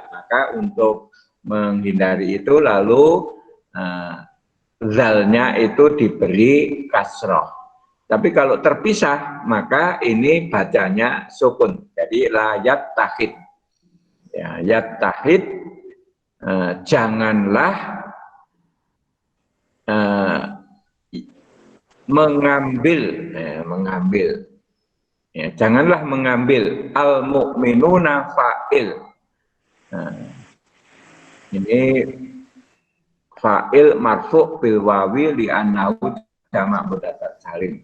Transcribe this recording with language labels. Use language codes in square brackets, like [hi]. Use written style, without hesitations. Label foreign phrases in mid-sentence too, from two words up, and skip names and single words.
[id] Maka untuk menghindari itu lalu zalnya itu diberi kasroh. Tapi kalau terpisah maka ini bacanya sukun. Jadi [ar] لا يتخذ. [id] Ya, yattahid, janganlah mengambil, ya, janganlah mengambil [ar] المؤمنون فاعل. Ini فاعل مرفوع بالواو لأنه جمع مذكر سالم.